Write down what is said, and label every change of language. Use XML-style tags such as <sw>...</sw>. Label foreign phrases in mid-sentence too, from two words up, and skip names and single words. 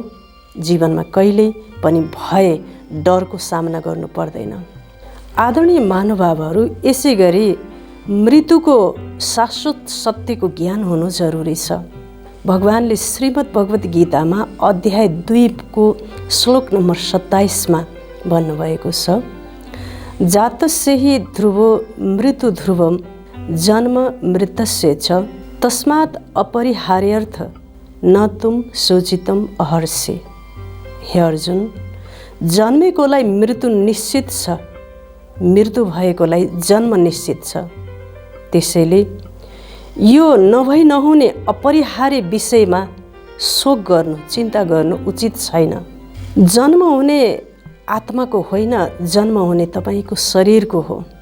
<ne>जीवनमा कहिल्यै पनि भय डरको सामना गर्नु पर्दैन। आदरणीय महानुभावहरू, यसै गरी मृत्युको शाश्वत सत्यको ज्ञान हुनु जरुरी छ। भगवानले श्रीमद् भगवत गीतामा अध्याय 2 को श्लोक नम्बर 27 मा भन्नुभएको छ,</ne> <sa>जातस्य हि ध्रुवो मृत्यु ध्रुवम जन्म मृतस्य च तस्मात् अपरिहार्यर्थ न तुम शोचितम अहर्षे।</sa> <ne>हे अर्जुन, जन्मेकोलाई मृत्यु निश्चित छ, मृत्यु भएकोलाई जन्म निश्चित छ। त्यसैले यो नभई नहुने अपरिहार्य विषयमा शोक गर्नु, चिन्ता गर्नु उचित छैन। जन्म हुने आत्माको होइन, जन्म हुने तपाईँको शरीरको हो।</ne>